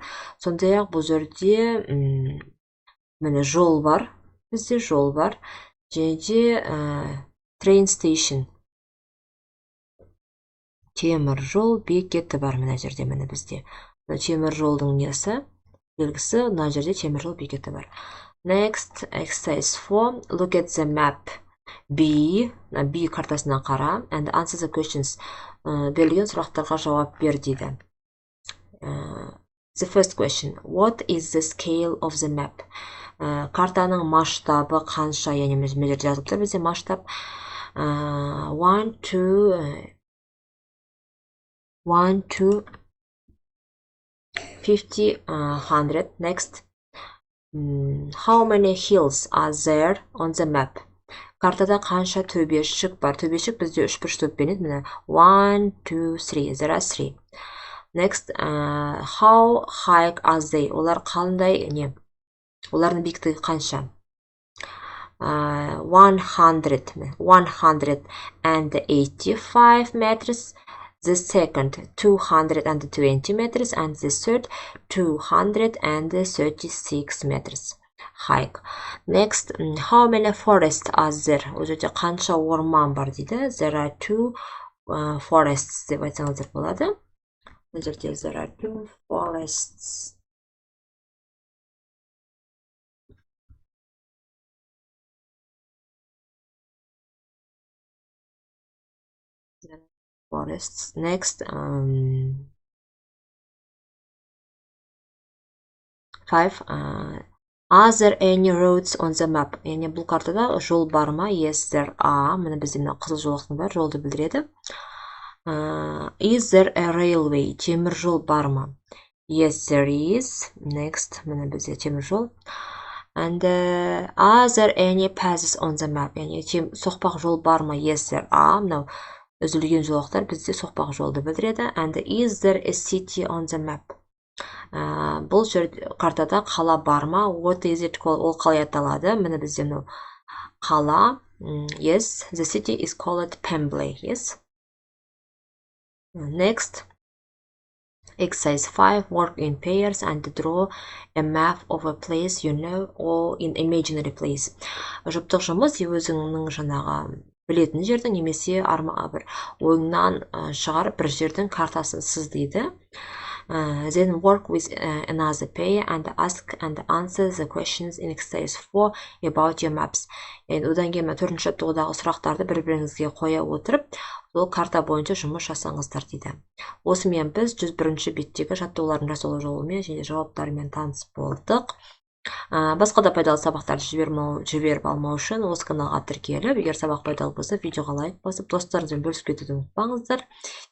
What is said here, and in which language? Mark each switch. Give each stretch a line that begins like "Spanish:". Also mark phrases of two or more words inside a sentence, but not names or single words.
Kazakh: Сондай-ақ бұл жерде міне жол бар. Бізде жол бар. Және де
English: train station.
Kazakh: Темір жол бекеті бар мына жерде міне бізде. Темір жолдың несі? Белгісі, мына жерде темір жол бекеті бар.
English: Next, exercise 4. Look at the map.
Kazakh: B картасына қара.
English: And answer the questions.
Kazakh: Берілген сұрақтарға жауап бер дейді.
English: The first question. What is the scale of the map?
Kazakh: Картаның масштабы қанша? Яғни мына жерде жазылып тұр бізде масштаб.
English: 1 to 50, 100. Next. How many hills are there on the map?
Kazakh: Картада қанша төбешік бар? Төбешік бізде 3 төппен еді. 1, 2, 3.
English: There are 3. Next. How high are they?
Kazakh: Олар қандай не? Олардың биіктігі қанша?
English: 185 meters. The second 220 meters, and the third 236 meters high. Next, how many forests are there?
Kazakh: Ол жерде қанша орман бар дейді.
English: There are 2 forests
Kazakh: деп айтсаңыздар болады. Ол жерде
English: there are 2 forests. Forests. Next, 5. Are there any roads on the map?
Kazakh: Яғни бұл картада жол бар ма?
English: Yes, there are.
Kazakh: Міне бізде қызыл жолақтың бар, жолды білдіреді.
English: Is there a railway?
Kazakh: Темір жол бар ма?
English: Yes, there is. Next,
Kazakh: міне бізде темір жол.
English: And are there any passes on the map?
Kazakh: Яғни соқпақ жол бар ма?
English: Yes, there are.
Kazakh: Мынау үзілген жолақтар бізде соқпақ жолды білдіреді.
English: And is there a city on the map?
Kazakh: Бұл картада қала бар ма?
English: What is it called?
Kazakh: Ол қалай аталады? Міне бізде қала.
English: Yes, the city is called Pembrey. Yes. Next, exercise 5. Work in pairs and draw a map of a place you know or an imaginary place.
Kazakh: Жұптық жұмыс өзіңнің жаңағы білетін жердің немесе бір ойыңнан шығарып бір жердің картасын сыздайды.
English: Then work with another pair and ask and answer the questions in exercise 4 about your maps.
Kazakh: Одан кейін 4-ші жаттығудағы сұрақтарды бір-біріңізге қоя отырып, ол карта бойынша жұмыс жасаңыздар дейді. Осымен біз 101-ші беттегі жаттығулардың жасалу жолымен және жауаптарымен таныс болдық. Басқа да пайдалы сабақтарды жіберіп алмау үшін осы каналға тіркеліп, егер сабақ пайдалы болса, видеоға лайк басып, достарыңызбен бөлісіп кетуді ұмытпаңыздар.